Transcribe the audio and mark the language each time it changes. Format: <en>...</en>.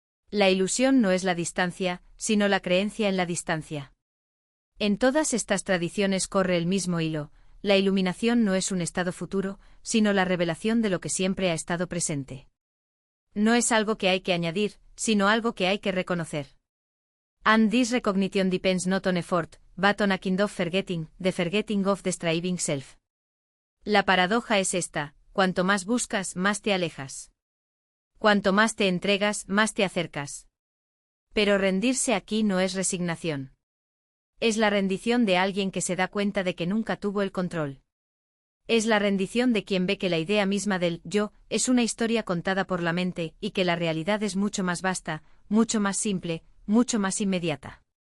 <es>La ilusión no es la distancia, sino la creencia en la distancia. En todas estas tradiciones corre el mismo hilo: la iluminación no es un estado futuro, sino la revelación de lo que siempre ha estado presente. No es algo que hay que añadir, sino algo que hay que reconocer.</es> <en>And this recognition depends not on effort, but on a kind of forgetting, the forgetting of the striving self.</en> <es>La paradoja es esta: cuanto más buscas, más te alejas. Cuanto más te entregas, más te acercas. Pero rendirse aquí no es resignación. Es la rendición de alguien que se da cuenta de que nunca tuvo el control. Es la rendición de quien ve que la idea misma del yo es una historia contada por la mente y que la realidad es mucho más vasta, mucho más simple, mucho más inmediata.</es>